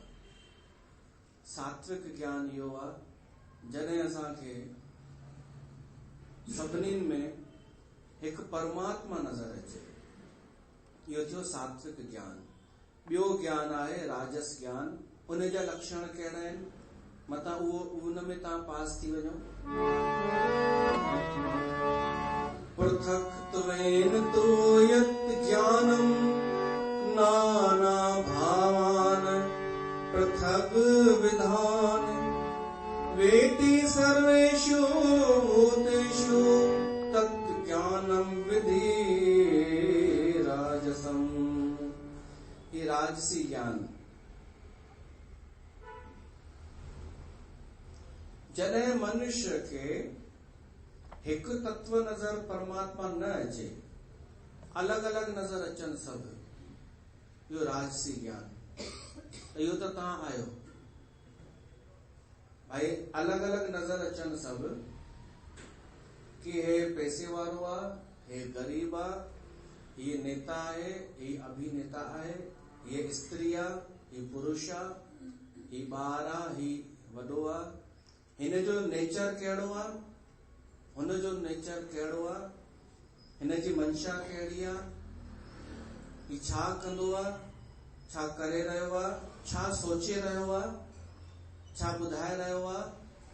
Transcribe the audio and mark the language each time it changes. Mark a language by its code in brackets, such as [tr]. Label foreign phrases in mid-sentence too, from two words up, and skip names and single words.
[sd] सात्विक ज्ञान इहो आहे जॾहिं असांखे सभिनीनि में हिकु परमात्मा नज़र अचे, इहो थियो सात्विक ज्ञान। ॿियो ज्ञान आहे राजस ज्ञान, उन जा लक्षण कहिड़ा आहिनि, मतां उहो उन में तव्हां पास थी वञो। [sa] पृथक्त्वेन तु यत् ज्ञानम् नाना भावान् पृथग् विधान् वेति सर्वेषु भूतेषु तत् ज्ञानं विधि राजसम्। [sd] ये राजसी ज्ञान, जॾहिं मनुष्य खे हिकु तत्व नज़र परमात्मा न अचे, अलॻि अलॻि नज़र अचनि सभु, इहो राजसी ज्ञान। इहो त तव्हां आहियो भाई, अलॻि अलॻि नज़र अचनि सभु, कि हे पैसे वारो आहे, हे गरीब आहे, ये नेता आहे, ये अभिनेता आहे, ये स्त्री आहे, ये पुरुष आहे, ही ॿार आहे, ही वॾो आहे, हिन जो नेचर कहिड़ो आहे, हुन जो नेचर कहिड़ो आहे, हिन जी मंशा कहिड़ी आहे, ही छा कंदो आहे, छा करे रहियो आहे, छा सोचे रहियो आहे, छा ॿुधाए रहियो आहे।